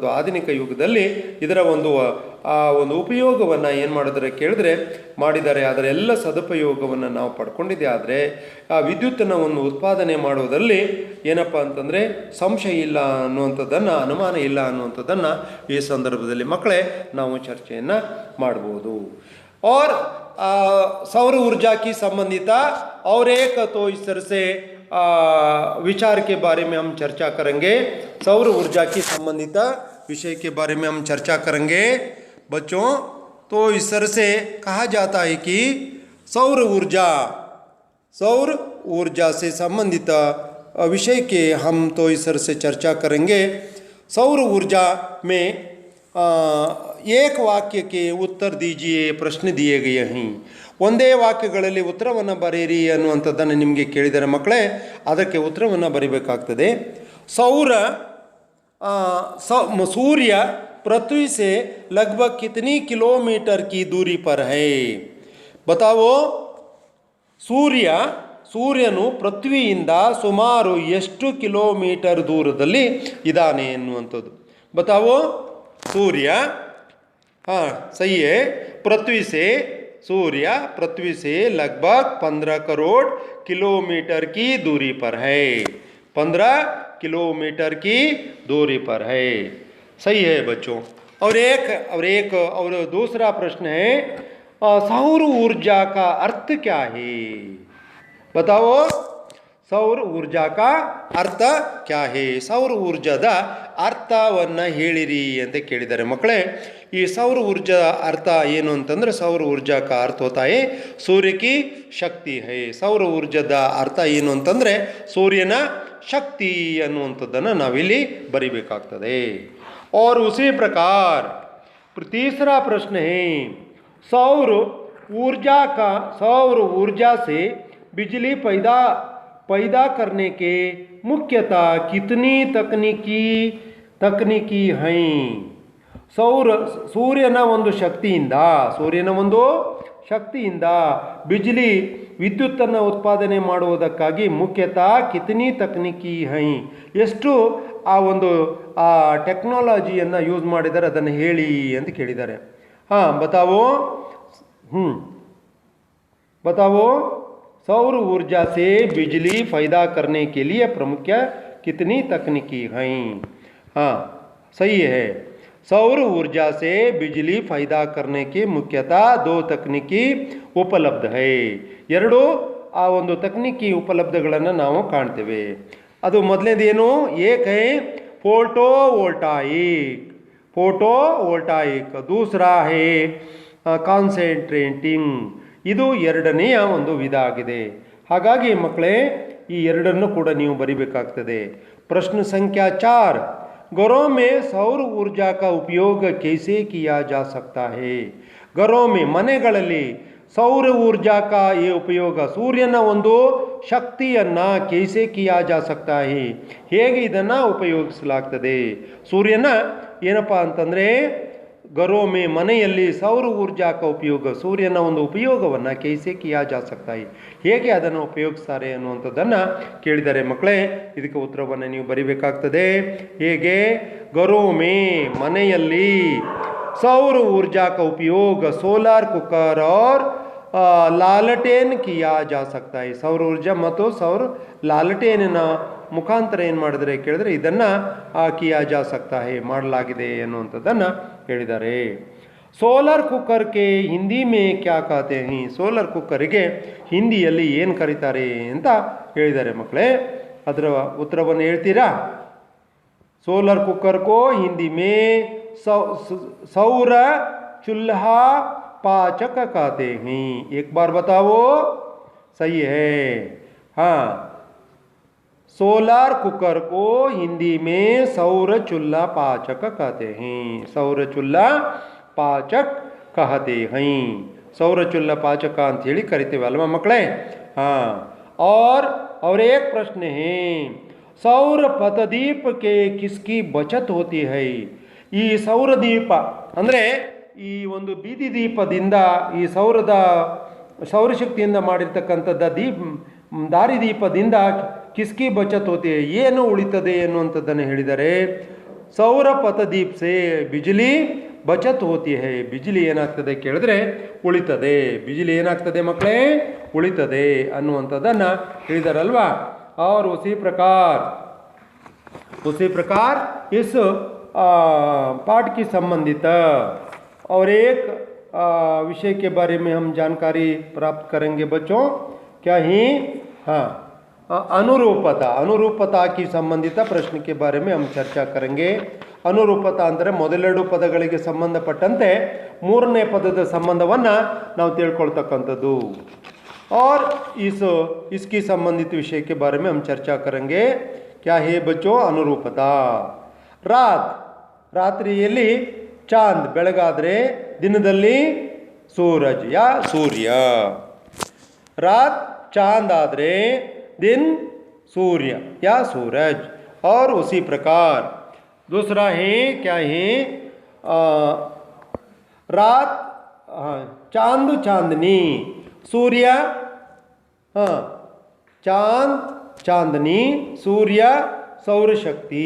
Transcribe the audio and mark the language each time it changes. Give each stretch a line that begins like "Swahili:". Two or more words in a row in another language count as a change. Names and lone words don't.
Kannada: ಆಧುನಿಕ ಯುಗದಲ್ಲಿ ಇದರ ಒಂದು ಉಪಯೋಗವನ್ನು ಏನು ಮಾಡಿದ್ರೆ ಕೇಳಿದ್ರೆ ಮಾಡಿದ್ದಾರೆ. ಅದರ ಎಲ್ಲ ಸದುಪಯೋಗವನ್ನು ನಾವು ಪಡ್ಕೊಂಡಿದ್ದೆ ಆದರೆ ಆ ವಿದ್ಯುತ್ತನ್ನು ಒಂದು ಉತ್ಪಾದನೆ ಮಾಡುವುದರಲ್ಲಿ ಏನಪ್ಪ ಅಂತಂದರೆ ಸಂಶಯ ಇಲ್ಲ ಅನ್ನುವಂಥದ್ದನ್ನು, ಅನುಮಾನ ಇಲ್ಲ ಅನ್ನುವಂಥದ್ದನ್ನು ಈ ಸಂದರ್ಭದಲ್ಲಿ ಮಕ್ಕಳೇ ನಾವು ಚರ್ಚೆಯನ್ನು ಮಾಡ್ಬೋದು.
Hindi: और सौर ऊर्जा की संबंधित और एक तो इस तरह से विचार के बारे में हम चर्चा करेंगे. सौर ऊर्जा की संबंधित विषय के बारे में हम चर्चा करेंगे बच्चों. तो इस तरह से कहा जाता है कि सौर ऊर्जा से संबंधित विषय के हम तो इस तरह से चर्चा करेंगे. सौर ऊर्जा में एक वाक्य के उत्तर दीजिए प्रश्न दिए गए हैं.
Kannada: ಒಂದೇ ವಾಕ್ಯಗಳಲ್ಲಿ ಉತ್ತರವನ್ನು ಬರೆಯಿರಿ ಅನ್ನುವಂಥದ್ದನ್ನು ನಿಮಗೆ ಕೇಳಿದರೆ ಮಕ್ಕಳೇ ಅದಕ್ಕೆ ಉತ್ತರವನ್ನು ಬರೀಬೇಕಾಗ್ತದೆ.
Hindi: सूर्य पृथ्वी से लगभग कितनी किलोमीटर की दूरी पर है. बताओ.
Kannada: ಸೂರ್ಯನು ಪೃಥ್ವಿಯಿಂದ ಸುಮಾರು ಎಷ್ಟು ಕಿಲೋಮೀಟರ್ ದೂರದಲ್ಲಿ ಇದ್ದಾನೆ ಎನ್ನುವಂಥದ್ದು.
Hindi: बताओ. सूर्य, हाँ सही है, सूर्य पृथ्वी से लगभग 15 करोड़ किलोमीटर की दूरी पर है. 15 किलोमीटर की दूरी पर है. सही है बच्चों. और दूसरा प्रश्न है सौर ऊर्जा का अर्थ क्या है. बताओ. सौर ऊर्जा का अर्थ क्या है.
Kannada: ಸೌರ ಊರ್ಜಾದ ಅರ್ಥವನ್ನು ಹೇಳಿರಿ ಅಂತ ಕೇಳಿದ್ದಾರೆ ಮಕ್ಕಳೇ. ಈ ಸೌರ ಊರ್ಜಾ ಅರ್ಥ ಏನು ಅಂತಂದರೆ
Hindi: सौर ऊर्जा का अर्थ होता है सूर्य की शक्ति है.
Kannada: ಸೌರ ಊರ್ಜಾದ ಅರ್ಥ ಏನು ಅಂತಂದರೆ ಸೂರ್ಯನ ಶಕ್ತಿ ಅನ್ನುವಂಥದ್ದನ್ನು ನಾವಿಲ್ಲಿ ಬರಿಬೇಕಾಗ್ತದೆ.
Hindi: और उसी प्रकार तीसरा प्रश्न है सौर ऊर्जा से बिजली पैदा करने के मुख्यतः कितनी तकनीकी हैं.
Kannada: ಸೂರ್ಯನ ಒಂದು ಶಕ್ತಿಯಿಂದ ಬಿಜ್ಲಿ ವಿದ್ಯುತ್ತನ್ನು ಉತ್ಪಾದನೆ ಮಾಡುವುದಕ್ಕಾಗಿ
Hindi: मुख्यतः कितनी तकनीकी है,
Kannada: ಎಷ್ಟು ಆ ಒಂದು ಟೆಕ್ನಾಲಜಿಯನ್ನು ಯೂಸ್ ಮಾಡಿದ್ದಾರೆ ಅದನ್ನು ಹೇಳಿ ಅಂತ ಕೇಳಿದ್ದಾರೆ.
Hindi: ಹಾಂ बताओ. सौर ऊर्जा से बिजली पैदा करने के लिए प्रमुख कितनी तकनीकी हैं. हाँ सही है. सौर ऊर्जा से बिजली पैदा करने के मुख्यतः 2 तकनीकी उपलब्ध है.
Kannada: ಎರಡು ಆ ಒಂದು ತಕನಿಕಿ ಉಪಲಬ್ಧಗಳನ್ನು ನಾವು ಕಾಣ್ತೇವೆ. ಅದು ಮೊದಲನೇದೇನು
Hindi: एक है फोटोवोल्टाइक, दूसरा है ಕಾನ್ಸಂಟ್ರೇಟಿಂಗ್.
Kannada: ಇದು ಎರಡನೆಯ ಒಂದು ವಿಧ ಆಗಿದೆ. ಹಾಗಾಗಿ ಮಕ್ಕಳೇ ಈ ಎರಡನ್ನು ಕೂಡ ನೀವು ಬರಿಬೇಕಾಗ್ತದೆ.
Hindi: प्रश्न संख्या 4 घरों में सौर ऊर्जा का उपयोग कैसे किया जा सकता है. घरों में
Kannada: ಮನೆಗಳಲ್ಲಿ
Hindi: सौर ऊर्जा का
Kannada: ಈ ಉಪಯೋಗ, ಸೂರ್ಯನ ಒಂದು ಶಕ್ತಿಯನ್ನು
Hindi: कैसे किया जा सकता है,
Kannada: ಹೇಗೆ ಇದನ್ನು ಉಪಯೋಗಿಸಲಾಗ್ತದೆ. ಸೂರ್ಯನ ಏನಪ್ಪ ಅಂತಂದರೆ घरों ಮನೆಯಲ್ಲಿ
Hindi: सौर ऊर्जा का उपयोग,
Kannada: ಸೂರ್ಯನ ಒಂದು ಉಪಯೋಗವನ್ನು
Hindi: कैसे किया जा सकता है,
Kannada: ಹೇಗೆ ಅದನ್ನು ಉಪಯೋಗಿಸ್ತಾರೆ ಅನ್ನುವಂಥದ್ದನ್ನು ಕೇಳಿದ್ದಾರೆ ಮಕ್ಕಳೇ. ಇದಕ್ಕೆ ಉತ್ತರವನ್ನು ನೀವು ಬರಿಬೇಕಾಗ್ತದೆ.
Hindi: ಹೇಗೆ घरों ಮನೆಯಲ್ಲಿ सौर ऊर्जा का उपयोग
English: solar cooker
Hindi: और लालटेन किया जा सकता है. सौर ऊर्जा
Kannada: ಮತ್ತು ಸೌರ ಲಾಲಟೇನಿನ ಮುಖಾಂತರ ಏನು ಮಾಡಿದರೆ ಕೇಳಿದ್ರೆ ಇದನ್ನು
Hindi: किया जा सकता है
Kannada: ಮಾಡಲಾಗಿದೆ ಅನ್ನುವಂಥದ್ದನ್ನು ಹೇಳಿದ್ದಾರೆ. ಸೋಲಾರ್ ಕುಕ್ಕರ್ಗೆ
Hindi: हिंदी में क्या कहते हैं,
Kannada: ಸೋಲಾರ್ ಕುಕ್ಕರಿಗೆ ಹಿಂದಿಯಲ್ಲಿ ಏನು ಕರೀತಾರೆ ಅಂತ ಹೇಳಿದ್ದಾರೆ ಮಕ್ಕಳೇ. ಅದರ ಉತ್ತರವನ್ನು ಹೇಳ್ತೀರಾ?
English: solar cooker
Hindi: को हिंदी में सौर चूल्हा पाचक कहते हैं. एक बार बताओ. सही है. हाँ,
English: solar cooker
Hindi: को हिंदी में सौर चूल्हा पाचक कहते हैं. सौर चूल्हा पाचक कहते हैं. सौर चूल्हा पाचक
Kannada: ಅಂತ ಹೇಳಿ ಕರಿತೀವಲ್ವಾ ಮಕ್ಕಳೇ.
Hindi: हाँ, और एक प्रश्न है, सौर पथदीप के किसकी बचत होती है.
Kannada: ಈ ಸೌರ ದೀಪ ಅಂದರೆ ಈ ಒಂದು ಬೀದಿ ದೀಪದಿಂದ ಈ ಸೌರಶಕ್ತಿಯಿಂದ ಮಾಡಿರ್ತಕ್ಕಂಥದ್ದ ದಾರಿದೀಪದಿಂದ
Hindi: किसकी बचत होती,
Kannada: ಏನು ಉಳಿತದೆ ಎನ್ನುವಂಥದ್ದನ್ನು ಹೇಳಿದ್ದಾರೆ.
Hindi: सौर पथदीप से बिजली बचत होती है.
Kannada: ಬಿಜ್ಲಿ ಏನಾಗ್ತದೆ ಕೇಳಿದ್ರೆ ಉಳಿತದೆ. ಬಿಜ್ಲಿ ಏನಾಗ್ತದೆ ಮಕ್ಕಳೇ? ಉಳಿತದೆ ಅನ್ನುವಂಥದ್ದನ್ನು ಹೇಳಿದಾರಲ್ವಾ.
Hindi: और उसी प्रकार इस पाठ की संबंधित और एक विषय के बारे में हम जानकारी प्राप्त करेंगे बच्चों. क्या ही? हाँ, अनुरूपता की संबंधित प्रश्न के बारे में हम चर्चा करेंगे.
Kannada: ಅನುರೂಪತಾ ಅಂದರೆ ಮೊದಲೆರಡು ಪದಗಳಿಗೆ ಸಂಬಂಧಪಟ್ಟಂತೆ ಮೂರನೇ ಪದದ ಸಂಬಂಧವನ್ನು ನಾವು ತಿಳ್ಕೊಳ್ತಕ್ಕಂಥದ್ದು.
Hindi: और इसकी संबंधित विषय के बारे में हम चर्चा करेंगे. क्या है बच्चों? अनुरूपता.
Kannada: ರಾತ್ರಿಯಲ್ಲಿ ಚಾಂದ್, ಬೆಳಗಾದರೆ ದಿನದಲ್ಲಿ
Hindi: सूरज या सूर्य. रात चांद ಆದರೆ दिन सूर्य या सूरज. और उसी प्रकार दूसरा है, क्या है? रात चांद चांदनी, सूर्य चांद चांदनी, सूर्य सौर शक्ति.